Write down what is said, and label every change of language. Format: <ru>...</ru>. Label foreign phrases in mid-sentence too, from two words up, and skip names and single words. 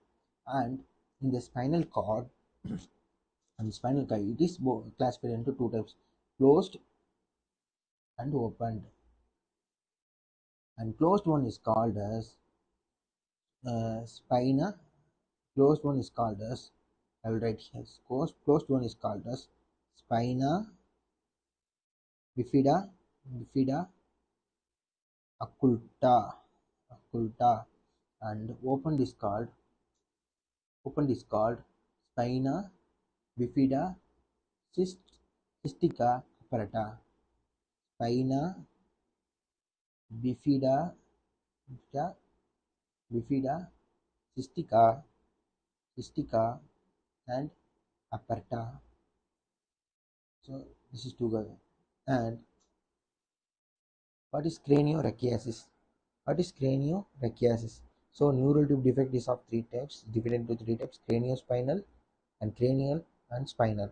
<en>And in the spinal cord, and spinal cord, it is classified into two types: closed and opened. And closed one is called as spina. Closed one is called as, I will write here. Closed one is called as spina bifida, bifida occulta, occulta. And opened is called spina bifida cystica apparata. Spina bifida, bifida cystica, cystica and apparata. So this is together. And what is craniorachiasis? What is craniorachiasis? So neural tube defect is of three types, divided into three types: craniospinal and cranial and spinal.</en>